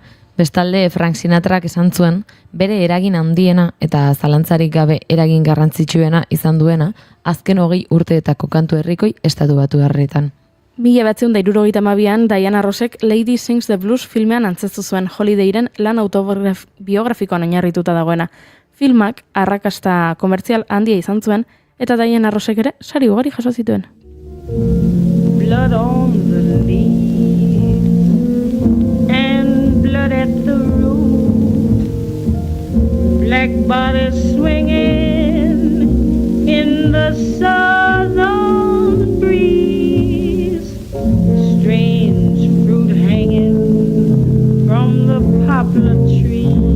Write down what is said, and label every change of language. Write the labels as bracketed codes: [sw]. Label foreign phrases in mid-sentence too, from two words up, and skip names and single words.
[eu] Bestalde Frank Sinatrak esan zuen, bere eragin handiena eta zalantzarik gabe eragin garrantzitsuena izan duena, azken 20 urteetako kantu herrikoi estatu batuarretan. 1972an Diana Rossek Lady Sings the Blues filmean antzeztu zuen Holidayren lan autobiografikoan oinarrituta dagoena. Filmak arrakasta komertzial handia izan zuen eta Diana Rossek ere sari ugari jaso zituen. [en] Blood on the leaves and blood at the root, black bodies swinging in the southern breeze, strange fruit hanging from the poplar trees.